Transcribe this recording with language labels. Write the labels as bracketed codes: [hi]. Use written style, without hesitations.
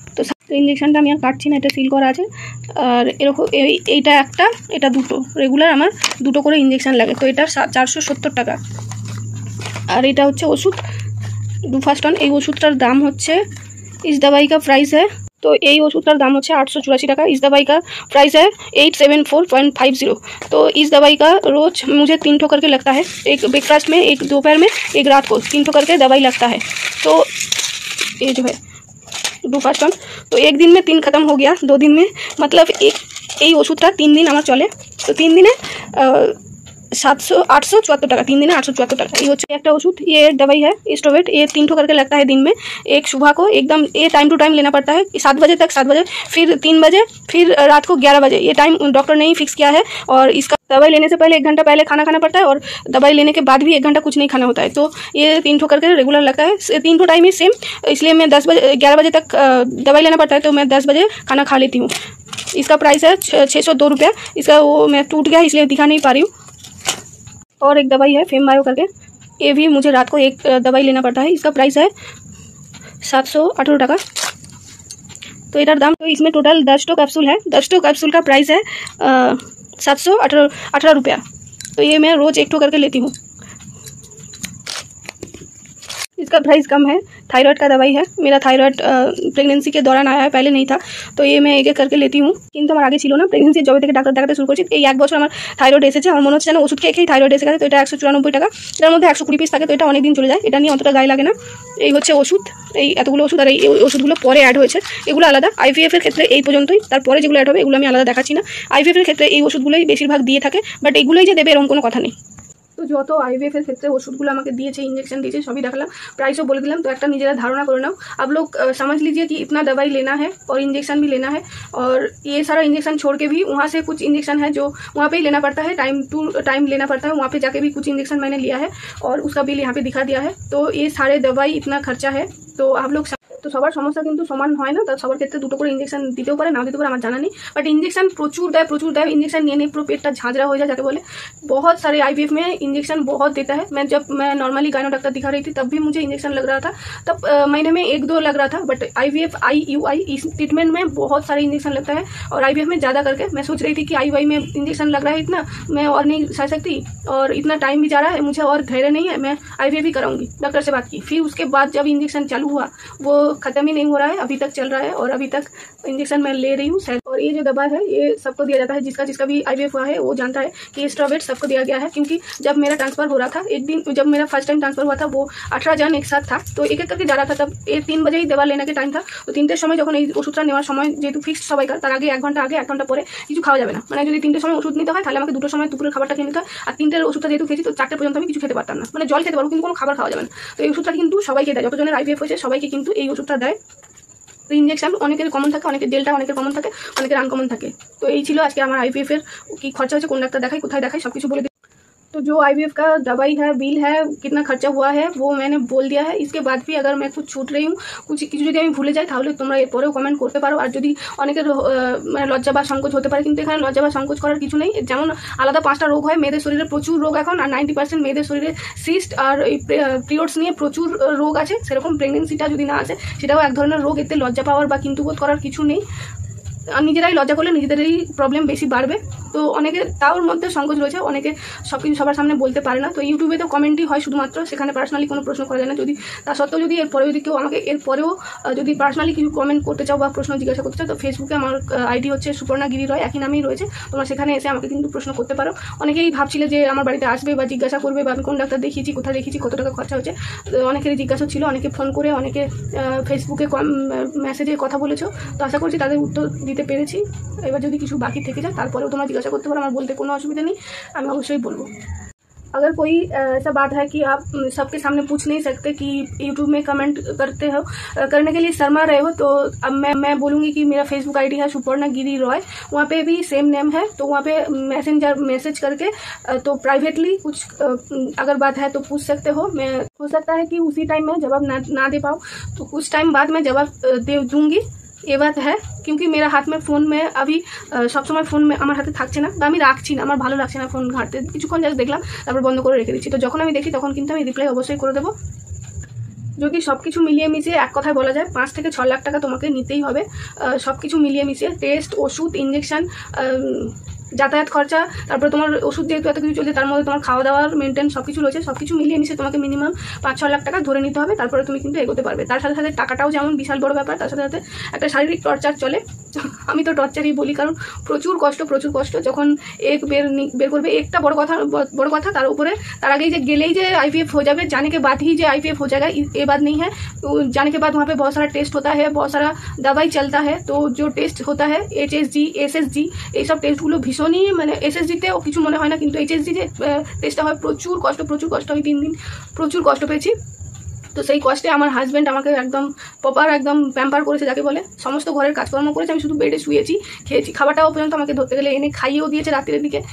[bn] তো ইঞ্জেকশনটা আমি আর কাটছি না, এটা সিল করা আছে। আর এরকম এইটা একটা, এটা দুটো, রেগুলার আমার দুটো করে ইঞ্জেকশন লাগে। তো এটার 470 টাকা। আর এটা হচ্ছে ওষুধ ডুফাস্টন। এই ওষুধটার দাম হচ্ছে, [hi] इस दवाई का प्राइस है, [bn] तो यही ওষুধটার দাম হচ্ছে 884 টাকা। [hi] इस दवाई का प्राइस है 874.50। तो इस दवाई का रोज मुझे 3 ठो करके लगता है, एक ब्रेकफास्ट में, एक दोपहर में, एक रात को, 3 ठो करके दवाई लगता है। तो ये जो है डुफास्टन, तो एक दिन में 3 खत्म हो गया, 2 दिन में, मतलब [bn] এই ওষুধটা [hi] 3 दिन [bn] আমার চলে। তো 3 দিনে 874 টাকা, 3 दिने 874 টাকা। ये होচ্ছে একটা ওষুধ। [hi] ये एक दवाई है स्टोवेट, ये 3 ठो करके लगता है दिन में। एक सुबह को एकदम, ये टाइम टू टाइम लेना पड़ता है, 7 बजे तक, 7 बजे, फिर 3 बजे, फिर रात को 11 बजे। ये टाइम डॉक्टर ने ही फिक्स किया है। और इसका दवाई लेने से पहले 1 घंटा पहले खाना खाना पड़ता है, और दवाई लेने के बाद भी 1 घंटा कुछ नहीं खाना होता है। तो ये 3 ठो करके रेगुलर लगता है, 3 ठो टाइम ही सेम, इसलिए मैं 10 बजे 11 बजे तक दवाई लेना पड़ता है। तो मैं 10 बजे खाना खा लेती हूँ। इसका प्राइस है 602 रुपया। इसका वो मैं टूट गया इसलिए दिखा नहीं पा रही हूँ। और एक दवाई है फेम बायो करके, ये भी मुझे रात को एक दवाई लेना पड़ता है। इसका प्राइस है 718 টাকা। तो इधर दाम, तो इसमें टोटल 10 टो कैप्सूल है। 10 टो कैप्सूल का प्राइस है 718 रुपया। तो ये मैं रोज़ 1 ठो करके लेती हूँ। इसका प्राइस कम है। थायराइड का दवाई है, मेरा थायराइड प्रेगनेंसी के दौरान आया है, पहले नहीं था। तो ये मैं एक एक करके लेती हूँ, [bn] কিন্তু আমার আগে ছিল না। প্রেগনেন্সি জবে থেকে ডাক্তার দেখাতে শুরু করেছি, এই 1 বছর আমার থাইরয়েড এসেছে। আমার মনে হচ্ছে যেন ওষুধ খেয়ে থাইরয়েড এসে গেছে। তো এটা 194 টাকা, এটার মধ্যে 120 পিস থাকে, তো এটা অনেক দিন চলে যায়, এটা নিয়ে অতটা গায়ে লাগে না। এই হচ্ছে ওষুধ, এই এতগুলো ওষুধ। আর এই ওষুধগুলো পরে অ্যাড হয়েছে, এগুলো আলাদা। আইভিএফ এর ক্ষেত্রে এই পর্যন্তই, তারপরে যেগুলো অ্যাড হবে এগুলো আমি আলাদা দেখাচ্ছি না। আইভিএফ এর ক্ষেত্রে এই ওষুধগুলোই বেশিরভাগ দিয়ে থাকে, বাট এগুলোই যে দেবে এরকম কোনো কথা নেই। তো যত আইভিএফ এর ক্ষেত্রে ওষুধগুলো আমাকে দিয়েছে, इंजेक्शन दिए, सभी देखालाम, प्राइसও बोले दिलाम। तो एक निजेरा धारणा करे नाओ। [hi] आप लोग समझ लीजिए कि इतना दवाई लेना है और इंजेक्शन भी लेना है, और ये सारा इंजेक्शन छोड़ के भी वहाँ से कुछ इंजेक्शन है जो वहाँ पे ही लेना पड़ता है, टाइम टू टाइम लेना पड़ता है। वहाँ पे जाके भी कुछ इंजेक्शन मैंने लिया है और उसका बिल यहाँ पे दिखा दिया है। तो ये सारे दवाई इतना खर्चा है। तो आप लोग, [bn] তো সবার সমস্যা কিন্তু সমান হয় না, তার সবার ক্ষেত্রে দুটো করে ইঞ্জেকশন দিতেও পারে, নাও দিতে পারে, আমার জানা নেই। বাট ইঞ্জেকশন প্রচুর দেয়। ইঞ্জেকশন নিয়ে পুরো পেটটা ঝাঁঝরা হয়ে যায় যাকে বলে। [hi] बहुत सारे आईवीएफ में इंजेक्शन बहुत देता है। जब मैं नॉर्मली गायनो डॉक्टर दिखा रही थी तब भी मुझे इंजेक्शन लग रहा था, तब महीने में 1-2 लग रहा था। बट आईवीएफ IUI इस ट्रीटमेंट में बहुत सारे इंजेक्शन लगता है, और आईवीएफ में ज़्यादा करके। मैं सोच रही थी कि IUI में इंजेक्शन लग रहा है इतना, मैं और नहीं सह सकती, और इतना टाइम भी जा रहा है, मुझे और धैर्य नहीं है, मैं IVF ही कराऊंगी। डॉक्टर से बात की, फिर उसके बाद जब इंजेक्शन चालू हुआ वो ख़त्म ही नहीं हो रहा है, अभी तक चल रहा है, और अभी तक इंजेक्शन मैं ले रही हूँ। और ये जो दवा है ये सबको दिया जाता है, जिसका भी IVF हुआ है वो जानता है कि स्ट्रॉवेट सबको दिया गया है। क्योंकि जब मेरा ट्रांसफर हो रहा था, एक दिन जब मेरा फर्स्ट टाइम ट्रांसफर हुआ था वो 18 জন एक साथ था, तो एक एक करके जा रहा था। तब ये 3 बजे ही दवा लेने के टाइम था। [bn] तो 3টের সময় যখন এই ওষুধটা নেওয়ার সময় যেহেতু ফিক্সড সবাইকার, তার আগে 1 ঘন্টা আগে 1 ঘন্টা পরে কিছু খাওয়া যাবে না। মানে যদি 3টের সময় ওষুধ নিতে হয় তাহলে আমাকে 2টোর সময় দুপুরের খাবারটা খেয়ে নিতে হয়। আর 3টের ওষুধটা যেহেতু খেয়েছি তো 4টে পর্যন্ত আমি কিছু খেতে পারতাম না, মানে জল খেতে পারবো কিন্তু কোনো খাবার খাওয়া যাবে না। তো এই ওষুধটা কিন্তু সবাইকে দেয়, যতজনের IVF হয়েছে সবাইকে কিন্তু এই ওষুধটা দেয়। তো ইঞ্জেকশন অনেকের কমন থাকে, অনেকের জেলটা অনেকের কমন থাকে, অনেকের আনকমন থাকে। তো এই ছিল আজকে আমার IVF এর কি খরচা হয়েছে, কোন ডাক্তার দেখাই, কোথায় দেখাই, সব কিছু বলে। [hi] तो जो IVF का दवाई है, बिल है, कितना खर्चा हुआ है वो मैंने बोल दिया है। इसके बाद भी अगर मैं कुछ छूट रही हूँ, [bn] কিছু যদি আমি ভুলে যাই তাহলে তোমরা এরপরেও কমেন্ট করতে পারো। আর যদি অনেকের মানে লজ্জা বা সংকোচ হতে পারে, কিন্তু এখানে লজ্জা বা সংকোচ করার কিছু নেই। যেমন আলাদা 5টা রোগ হয়, মেয়েদের শরীরে প্রচুর রোগ এখন, আর 90% মেয়েদের শরীরে সিস্ট আর এই পিরিয়ডস নিয়ে প্রচুর রোগ আছে। সেরকম প্রেগনেন্সিটা যদি না আসে সেটাও এক ধরনের রোগ, এতে লজ্জা পাওয়ার বা কিন্তু বোধ করার কিছু নেই। নিজেরাই লজ্জা করলে নিজেদেরই প্রবলেম বেশি বাড়বে। তো অনেকে তাওর মধ্যে সংকোচ রয়েছে, অনেকে সব কিছু সবার সামনে বলতে পারে না। তো ইউটিউবে তো কমেন্টই হয় শুধুমাত্র, সেখানে পার্সোনালি কোনো প্রশ্ন করা যায় না। যদি তা সত্ত্বেও যদি এরপরেও যদি কেউ আমাকে এরপরেও যদি পার্সোনালি কিছু কমেন্ট করতে চাও বা প্রশ্ন জিজ্ঞাসা করতে চাও, তো ফেসবুকে আমার আইডি হচ্ছে সুপর্ণা গিরি রয়, একই নামেই রয়েছে। তোমরা সেখানে এসে আমাকে কিন্তু প্রশ্ন করতে পারো। অনেকেই ভাবছিলে যে আমার বাড়িতে আসবে বা জিজ্ঞাসা করবে বা আমি কোন ডাক্তার দেখিয়েছি, কোথায় দেখিয়েছি, কত টাকা খরচা হচ্ছে। অনেকেরই জিজ্ঞাসা ছিল, অনেকে ফোন করে, অনেকে ফেসবুকে মেসেজে কথা বলেছো। তো আশা করছি তাদের উত্তর দিতে পেরেছি। এবার যদি কিছু বাকি থেকে যায় তারপরেও তোমরা জিজ্ঞাসা করতে পারো, আমার বলতে কোনো অসুবিধা নেই, আমি অবশ্যই বলবো। [hi] अगर कोई ऐसा बात है कि आप सबके सामने पूछ नहीं सकते कि यूट्यूब में कमेंट करने के लिए शर्मा रहे हो, तो अब मैं बोलूँगी कि मेरा फेसबुक आईडी है सुपर्णा गिरी रॉय, वहाँ पे भी सेम नेम है। तो वहाँ पे मैसेज करके तो प्राइवेटली कुछ अगर बात है तो पूछ सकते हो। मैं हो सकता है कि उसी टाइम में जवाब ना दे पाऊँ, तो कुछ टाइम बाद मैं जवाब दे दूँगी, ये बात है। क्योंकि मेरा हाथ में फ़ोन में [bn] अभी सब समय फ़ोन में আমার হাতে থাকছে না, বা আমি রাখছি না, আমার ভালো লাগছে না ফোন ঘাঁটতে। কিছুক্ষণ জাস্ট দেখলাম, তারপর বন্ধ করে রেখে দিচ্ছি। তো যখন আমি দেখি তখন কিন্তু আমি রিপ্লাই অবশ্যই করে দেবো। যদি সব কিছু মিলিয়ে মিশিয়ে এক কথায় বলা যায় 5 থেকে 6 লাখ টাকা তোমাকে নিতেই হবে। সব কিছু মিলিয়ে মিশিয়ে টেস্ট, ওষুধ, ইঞ্জেকশন, যাতায়াত খরচা, তারপরে তোমার ওষুধ যেহেতু এত কিছু চলছে, তার মধ্যে তোমার খাওয়া দাওয়ার মেনটেন সব কিছু রয়েছে। সব কিছু মিলিয়ে মিশিয়ে তোমাকে মিনিমাম 5-6 লাখ টাকা ধরে নিতে হবে, তারপরে তুমি কিন্তু এগোতে পারবে। তার সাথে সাথে টাকাটাও যেমন বিশাল বড় ব্যাপার, তার সাথে সাথে একটা শারীরিক টর্চার চলে। আমি তো টর্চারই বলি, কারণ প্রচুর কষ্ট। যখন এক বের করবে, একটা বড় কথা, তার উপরে তার আগেই যে গেলেই যে IVF [hi] हो जावे, जाने के बाद ही जो IVF हो जाएगा, ये बात नहीं है। जाने के बाद वहाँ पे बहुत सारा टेस्ट होता है, बहुत सारा दवाई चलता है। तो जो टेस्ट होता है [bn] HSG, SSG, এই সব টেস্টগুলো ভীষণই, মানে SSGতেও কিছু মনে হয় না, কিন্তু HSG যে টেস্টটা হয় প্রচুর কষ্ট। আমি 3 দিন প্রচুর কষ্ট পেয়েছি। তো সেই কষ্টে আমার হাজব্যান্ড আমাকে একদম প্রপার একদম প্যাম্পার করেছে, যাকে বলে। সমস্ত ঘরের কাজকর্ম করেছে, আমি শুধু বেডে শুয়েছি, খেয়েছি। খাবারটাও পর্যন্ত আমাকে ধরতে গেলে এনে খাইয়েও দিয়েছে রাত্রের দিকে।